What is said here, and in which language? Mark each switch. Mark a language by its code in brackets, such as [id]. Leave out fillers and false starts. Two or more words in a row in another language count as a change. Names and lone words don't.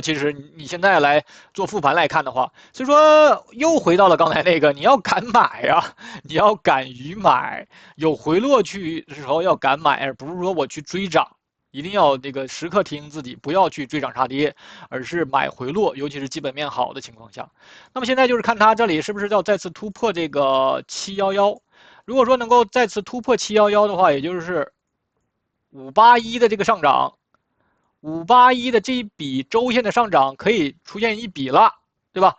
[zh] 其實你現在來做復盤來看的話，所以說又回到了剛才那個，你要敢買呀，你要敢於買，有回落去的時候要敢買，而不是說我去追漲，一定要這個時刻提醒自己，不要去追漲殺跌，而是買回落，尤其是基本面好的情況下。那麼現在就是看它這裡是不是要再次突破這個711。如果說能夠再次突破711的話，也就是581的這個上漲，581的這一筆週線的上漲可以出現一筆了，對吧？